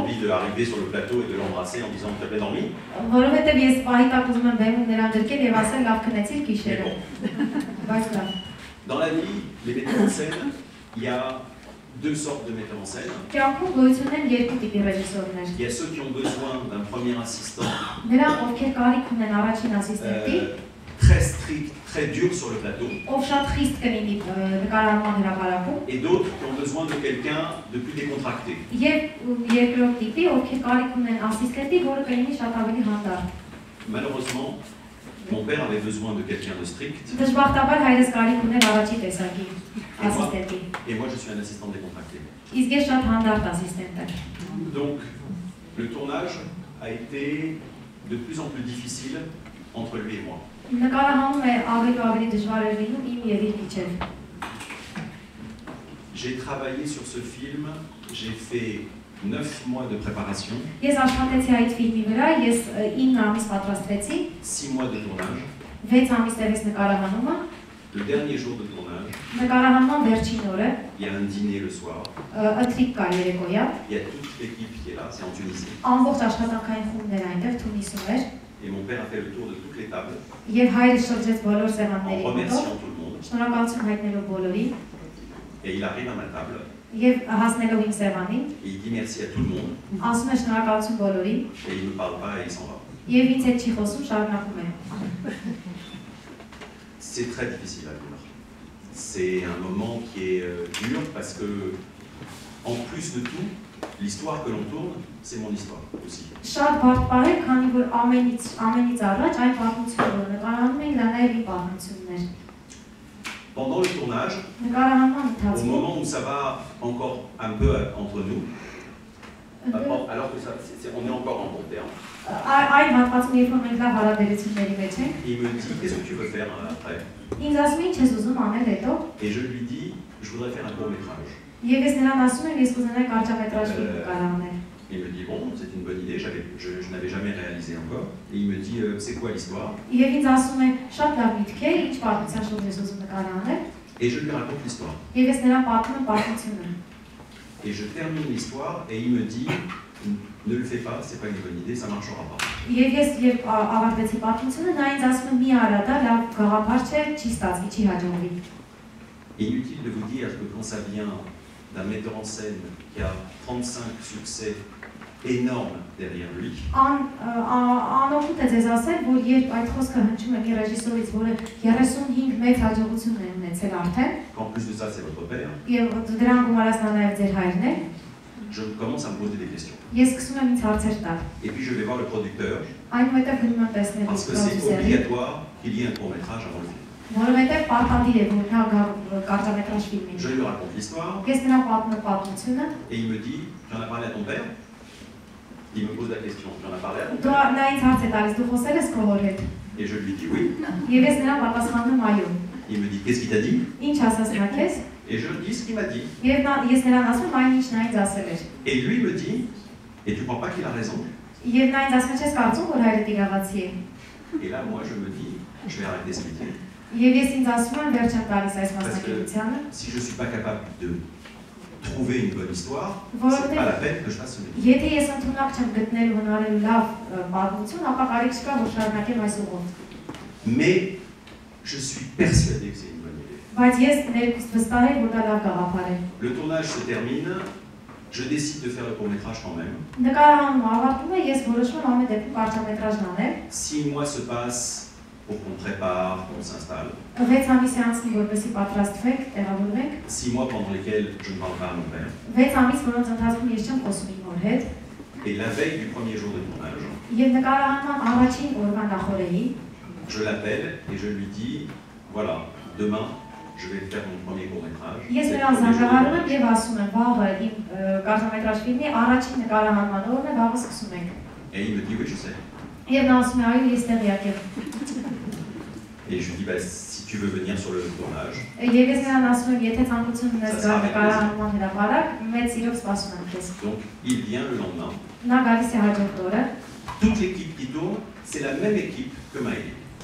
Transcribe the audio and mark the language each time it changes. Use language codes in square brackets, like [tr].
[fr] envie d'arriver sur le plateau et de l'embrasser en disant t'as bien dormi. [hy] որովհետև ես պահի տակ ուզում եմ բեմում նրան դրկել եւ ասել լավ քնեցիր [fr] Mais [hy] գիշերը։ [fr] bon, [hy] Բայց լավ։ [fr] dans la vie, les metteurs en scène, il y a deux sortes de metteurs en scène. [hy] Կյանքում գոյություն են երկու տիպի ռեժիսորներ։ [fr] Il y a ceux qui ont besoin d'un premier assistant [hy] Նրանք, ովքեր կարիք ունեն առաջին ասիստենտի, [fr] très strict, très dur sur le plateau, [hy] ով շատ խիստ կլինի նկարահանման հրապարակում, [fr] et d'autres qui ont besoin de quelqu'un de plus décontracté. [hy] եւ երկրորդ տիպի, ովքեր կարիք ունեն ասիստենտի, որը կլինի շատ ավելի հանդարտ։ [fr] Malheureusement, mon père avait besoin de quelqu'un de strict, [hy] Դժբախտաբար հայրս կարիք ուներ առաջի տեսակի ասիստենտի։ [fr] et moi je suis un assistant décontracté. [hy] Իսկ ես շատ հանդարտ ասիստենտ եմ։ [fr] Donc, le tournage a été de plus en plus difficile entre lui et moi. [hy] Նկարահանում է ավելի ու ավելի դժվար էր լինում իմ եւ իր միջեւ։ [fr] J'ai travaillé sur ce film, j'ai fait 9 mois de préparation, [hy] Ես աշխատեցի այդ ֆիլմի վրա, ես 9 ամիս պատրաստվեցի, [fr] 6 mois de tournage. [hy] 6 ամիս տևեց նկարահանումը, [fr] Le dernier jour de tournage, [hy] նկարահանման վերջին օրը, [fr] il y a un dîner le soir, [hy] ըթրիկ կար երեկոյան, [fr] il y a toute l'équipe qui est là, c'est en Tunisie. [hy] ամբողջ աշխատանքային խումբներ այնտեղ Թունիսում էր, [fr] Et mon père a fait le tour de toutes les tables [hy] եւ հայրը շրջեց բոլոր [fr] en [hy] սեղանների մոտով, [fr] remerciant tout le monde. [hy] շնորհակալություն հայտնելով բոլորին, [fr] Et il arrive à ma table [hy] եւ հասնելով իմ սեղանին, [fr] et il dit merci à tout le monde [hy] ասում է շնորհակալություն բոլորին, [fr] et il ne parle pas et il s'en va. [hy] եւ ինձ հետ չի խոսում, շարունակում է։ [fr] C'est très difficile à vivre. C'est un moment qui est dur parce que, en plus de tout, l'histoire que l'on tourne, c'est mon histoire aussi. [hy] Շատ բարդ բառ է, քանի որ ամենից առաջ այն պատմությունը, որ նկարահանում ենք, դա նաեւ իմ պատմությունն էր։ [fr] Pendant le tournage, [hy] Նկարահանման [fr] au [hy] ընթացքում [fr] moment où ça va encore un peu entre nous, alors que on est encore en bon terme, [hy] այն հատվածում, երբ որ մենք լավ հարաբերությունների մեջ ենք, [fr] il me dit qu'est-ce que tu veux faire après? [hy] ինձ ասում է ինչ ես ուզում անել հետո, [fr] Et je lui dis je voudrais faire un court métrage. [hy] եւ ես նրան ասում եմ, ես կուզենայի կարճամետրաժ ֆիլմ նկարահանել։ [fr] Il me dit bon, c'est une bonne idée, je n'avais jamais réalisé encore. Et il me dit c'est quoi l'histoire? [hy] Եվ ինձ ասում է, շատ լավ միտք է, ինչ պատմության շուրջ ես ուզում նկարահանել, [fr] Et je lui raconte l'histoire. [hy] եւ ես նրան պատմում եմ պատմությունը։ [fr] Et je termine l'histoire et il me dit ne le fais pas, c'est pas une bonne idée, ça marchera pas. [hy] Եվ ես երբ ավարտեցի պատմությունը, նա ինձ ասում է՝ մի արա դա, լավ գաղափար չէ, չի ստացվի, չի հաջողվի։ [fr] Inutile de vous dire que quand ça vient d'un metteur en scène qui a 35 succès énormes derrière lui, [hy] Անօգուտ է ձեզ ասել, որ երբ այդ խոսքը հնչում է մի ռեժիսորից, որը 35 մեծ հաջողություն է ունեցել արդեն, [fr] qu'en plus de ça c'est votre père, [hy] եւ դրան գումարած նա նաեւ ձեր հայրն է, [fr] je commence à me poser des questions. [hy] ես սկսում եմ ինձ հարցեր տալ։ [fr] Et puis je vais voir le producteur [hy] Այնուհետև գնում եմ տեսնել [fr] parce que c'est obligatoire qu'il y ait un court métrage avant le film. [hy] Որովհետև պարտադիր է, որ նա կարճամետրաժ ֆիլմ [fr] Je lui raconte l'histoire [hy] Ես նրան պատմում եմ պատմությունը, [fr] et il me dit tu en as parlé à ton père? Il me pose la question tu en as parlé à ton [hy] դու [fr] père? [hy] նա ինձ հարց է տալիս, դու խոսել ես քո հոր հետ։ [fr] Et je lui dis oui. [hy] Եվ ես նրան պատասխանում եմ այո։ [fr] Il me dit qu'est-ce qu'il t'a dit? [hy] Ինչ ասաց նա քեզ։ [fr] Et je dis ce qu'il m'a dit. [hy] Եվ ես նրան ասում եմ այն ինչ նա ինձ ասել էր։ [fr] Et lui me dit et tu crois pas qu'il a raison? [hy] Եվ նա ինձ ասում է, չես կարծում, որ հայրդ իրավացի է։ [fr] Et là moi je me dis je vais arrêter ce métier. [hy] Եվ ես ինձ ասում եմ վերջ եմ տալիս այս [fr] Parce que [hy] մասնագիտությանը, [fr] si je suis pas capable de trouver une bonne histoire, Voilà. c'est pas la peine que je fasse ce métier. [hy] եթե ես ընդունակ չեմ գտնելու հնարել լավ պատմություն, ապա կարիք չկա, որ շարունակեմ այս ուղով։ [fr] Mais je suis persuadé que c'est une bonne idée. [hy] Բայց ես ներքուստ վստահ եմ, որ դա լավ գաղափար է։ [fr] Le tournage se termine, je décide de faire le court-métrage quand même. [hy] Նկարահանումը ավարտում է, ես որոշում եմ ամեն դեպքում կարճամետրաժն անել։ [fr] 6 mois se passent pour qu'on prépare, qu'on s'installe. [hy] 6 ամիս է անցնի, որպեսզի պատրաստվենք, տեղավորվենք։ [fr] 6 mois pendant lesquels je ne parle pas à mon père. [hy] 6 ամիս, որոնց ընթացքում ես չեմ խոսում իմ հոր հետ։ [fr] Et la veille du premier jour de tournage, [hy] Եվ նկարահանման առաջին օրվա նախօրեին [fr] je l'appelle et je lui dis voilà, demain je vais faire mon premier court-métrage. [hy] ես նրան զանգահարում եմ եւ ասում եմ, վաղը իմ կարճամետրաժ ֆիլմի առաջին նկարահանման օրն է, վաղը սկսում ենք։ [fr] Et il me dit oui, je sais. [hy] Եվ նա ասում է, այո, ես տեղյակ եմ։ [fr] Et je lui dis bah, si tu veux venir sur le tournage, [hy] Եվ ես նրան ասում եմ, եթե ցանկություն ունես գալ նկարահանման հրապարակ, մեծ սիրով սպասում եմ քեզ։ [fr] donc il vient le lendemain. [hy] Նա գալիս է հաջորդ օրը։ [fr] Toute l'équipe qui tourne, c'est la même équipe que Maëlie.